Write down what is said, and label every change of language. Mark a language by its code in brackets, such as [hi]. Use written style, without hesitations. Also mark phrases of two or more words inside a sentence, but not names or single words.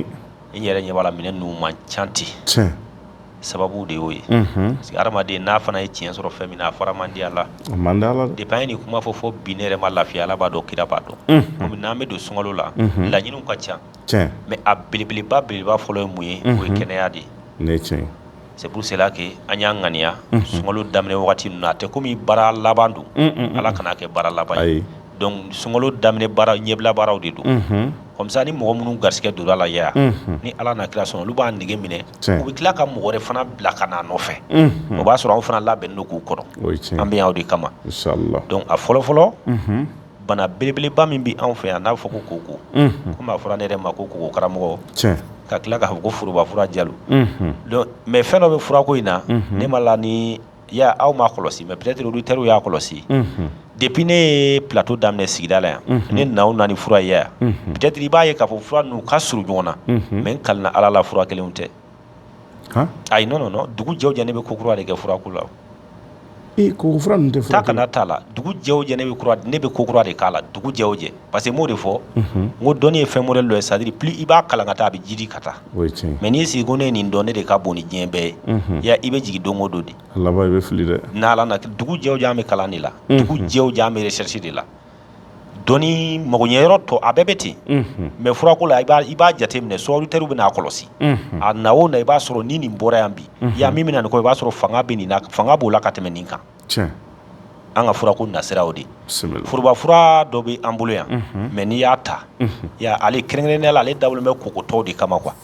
[bm] i yɛrɛ ɲɛ b'a la minɛn ninnu man ca ten sababu de y'o ye [fr] parce que [bm] hadamaden n'a fana ye tiɲɛ sɔrɔ fɛn min na a fara man di a la depuis an ye nin kuma fɔ bi ne yɛrɛ ma lafiya ala b'a dɔn kira b'a dɔn komi n'an bɛ don sunkalo la laɲiniw ka ca mais a belebeleba fɔlɔ ye mun ye o ye kɛnɛya de ye [fr] c'est pour cela que [bm] an y'an ŋaniya sunkalo daminɛ wagati ninnu na a tɛ komi baara laban don ala kana kɛ baara laban ye donc sunkalo daminɛ baara ɲɛbila baaraw de don [fr] comme ça [bm] ni mɔgɔ minnu garisɛgɛ donna la ya ni ala na kira sɔn olu b'a nege minɛ u bɛ tila ka mɔgɔ wɛrɛ fana bila ka na nɔfɛ o b'a sɔrɔ anw fana labɛnnen don k'u kɔrɔ an bɛ yan o de kama donc a fɔlɔ-fɔlɔ bana belebeleba min bɛ anw fɛ yan n'a bɛ fɔ ko koko komi a fɔra ne yɛrɛ ma ko koko karamɔgɔ ka tila k'a fɔ ko forobafura jalo [fr] donc mais [bm] fɛn dɔ bɛ furako in na ne ma la ni ya aw m'a kɔlɔsi [fr] mais peut-être auditeurs [bm] y'a kɔlɔsi depuis ne ye plateau daminɛ sigida la yan ne naw na ni fura ye yan peut-être i b'a ye k'a fɔ fura ninnu ka surun ɲɔgɔn na mais n kalina ala la fura kelenw tɛ ayi non dugu jɛw jɛ ne bɛ ko kura de kɛ furako la koko fura ninnu tɛ fura taa kana t'a la dugu jɛw jɛ ne bɛ ko kura de k'a la dugu jɛw jɛ [fr] parce que [bm] n m'o de fɔ n ko dɔnni ye fɛn modèle dɔ ye [fr] c'est à dire plus [bm] i b'a kalan ka taa a bɛ jidi ka taa mais n'i sigi ko ne ye nin dɔn ne de ka bon ni diɲɛ bɛɛ ye i bɛ jigin don o don de a laban i bɛ fili dɛ n'ala na dugu jɛw jɛ an bɛ kalan de la dugu jɛw jɛ an bɛ recherche de la dɔnni magoɲɛyɔrɔ tɔ a bɛɛ bɛ ten mais furako la i b'a jate minɛ so auditeurs bɛ n'a kɔlɔsi a na o na i b'a sɔrɔ ni nin bɔra yan bi ya min bɛna nin kɔ i b'a sɔrɔ fanga bɛ nin na fanga b'o la ka tɛmɛ nin kan an ka furako nasira o de forobafura dɔ bɛ an bolo yan mais n'i y'a ta ya ale kɛrɛnkɛrɛnnenya la ale dabɔlen bɛ kokotɔw de kama quoi